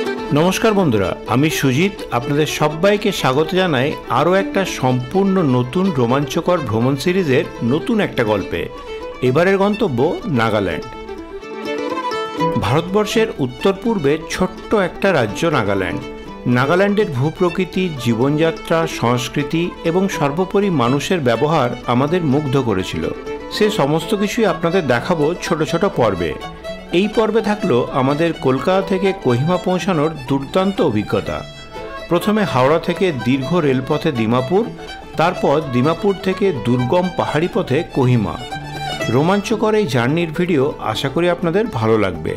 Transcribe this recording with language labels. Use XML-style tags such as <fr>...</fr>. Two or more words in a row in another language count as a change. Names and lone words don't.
<bn>নমস্কার বন্ধুরা আমি সুজিত আপনাদের সবাইকে স্বাগত জানাই আরো একটা সম্পূর্ণ নতুন রোমাঞ্চকর ভ্রমণ সিরিজের নতুন একটা গল্পে। এবারের গন্তব্য নাগাল্যান্ড। ভারতবর্ষের উত্তর পূর্বে ছোট্ট একটা রাজ্য নাগাল্যান্ড। নাগাল্যান্ডের ভূপ্রকৃতি, জীবনযাত্রা, সংস্কৃতি এবং সর্বোপরি মানুষের ব্যবহার আমাদের মুগ্ধ করেছিলো। সে সমস্ত কিছুই আপনাদের দেখাবো ছোটো ছোটো পর্বে। এই পর্বে থাকলো আমাদের কলকাতা থেকে কোহিমা পৌঁছানোর দুর্দান্ত অভিজ্ঞতা। প্রথমে হাওড়া থেকে দীর্ঘ রেলপথে দিমাপুর, তারপর দিমাপুর থেকে দুর্গম পাহাড়ি পথে কোহিমা। রোমাঞ্চকর এই জার্নির ভিডিও আশা করি আপনাদের ভালো লাগবে।</bn>